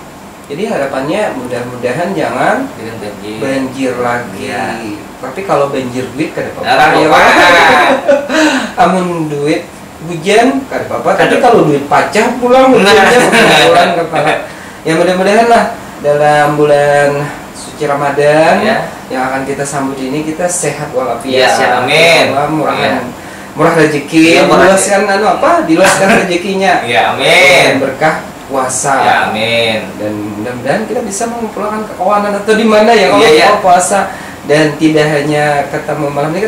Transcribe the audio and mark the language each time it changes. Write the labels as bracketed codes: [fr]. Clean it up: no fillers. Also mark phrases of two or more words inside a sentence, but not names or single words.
[id] Jadi harapannya mudah-mudahan jangan banjir lagi. Ya. [bjn] Tapi kalau banjir duit kan apa-apa. Amun duit hujan kan apa-apa, tapi kalau duit pacah pulang hujannya pulang kepala. [id] Ya mudah-mudahan lah dalam bulan suci Ramadan yang akan kita sambut ini kita sehat walafiat. Ya, amin. Murah rezeki, diluaskan rezekinya. Ya, amin. Berkah puasa. Ya, amin. Dan mudah-mudahan kita bisa mengumpulkan keuangan atau di mana ya kalau puasa dan tidak hanya ketemu malam ini.